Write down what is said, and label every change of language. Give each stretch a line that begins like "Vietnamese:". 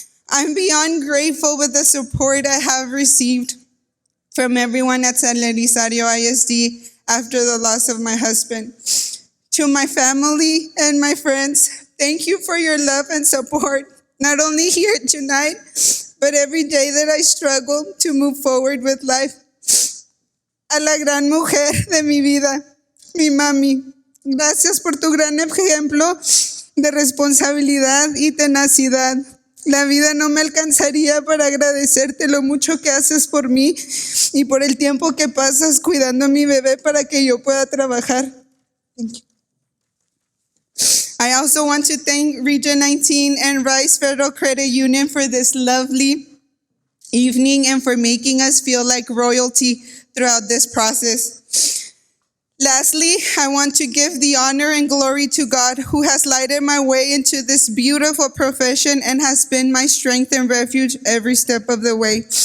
English: I'm beyond grateful with the support I have received from everyone at San Elizario ISD after the loss of my husband. To my family and my friends, thank you for your love and support, not only here tonight, but every day that I struggle to move forward with life.
Spanish: A la gran mujer de mi vida, mi mami, gracias por tu gran ejemplo de responsabilidad y tenacidad. La vida no me alcanzaría para agradecerte lo mucho que haces por mí y por el tiempo que pasas cuidando a mi bebé para que yo pueda trabajar.
English: Thank you. I also want to thank Region 19 and Rice Federal Credit Union for this lovely evening and for making us feel like royalty throughout this process. Lastly, I want to give the honor and glory to God, who has lighted my way into this beautiful profession and has been my strength and refuge every step of the way.